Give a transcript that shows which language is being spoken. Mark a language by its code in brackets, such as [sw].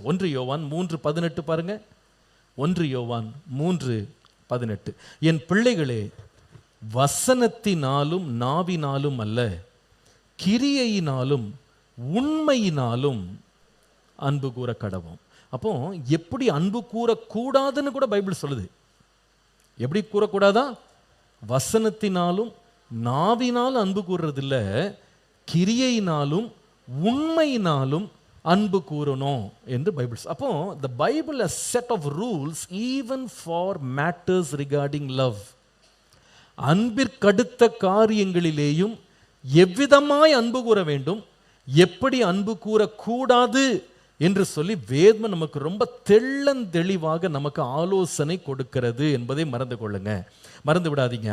[ta] 1 யோவான் 3:18 பாருங்க. 1 யோவான் 3:18, என் பிள்ளைகளே, வசனத்தினாலும் நாவினாலும் அல்ல, கிரியையினாலும் உண்மையினாலும் அன்பு கூற கடவோம். அப்போ எப்படி அன்பு கூறக்கூடாதுன்னு கூட பைபிள் சொல்லுது. எப்படி கூறக்கூடாதா? வசனத்தினாலும் நாவினால் அன்பு கூறுறதில்ல, கிரியையினாலும் உண்மையினாலும் அன்பு கூறணும் என்று பைபிள். அப்போ [en] the Bible has set of rules even for matters regarding love. [ta] அன்பிற்கடுத்த காரியங்களிலேயும் எவ்விதமாய் அன்பு கூற வேண்டும், எப்படி அன்பு கூறக்கூடாது என்று சொல்லி வேதம் நமக்கு ரொம்ப தெளிவாக நமக்கு ஆலோசனை கொடுக்கிறது என்பதை மறந்து கொள்ளுங்க, மறந்து விடாதீங்க.